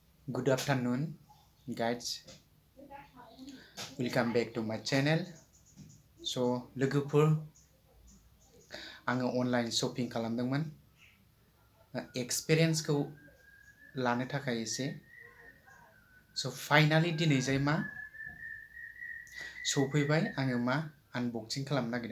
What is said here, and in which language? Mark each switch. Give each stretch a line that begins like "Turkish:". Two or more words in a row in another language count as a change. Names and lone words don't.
English: Good afternoon, guys. Welcome back to my channel. So,
Bodo: लोगोफोर आङो
English: online shopping
Bodo: खालामदोंमोन एक्सपिरियेन्सखौ लानो थाखाय एसे स' फाइनाली दिनै जाय मा सफैबाय आङो मा आनबक्सिं खालामनो नागिरदों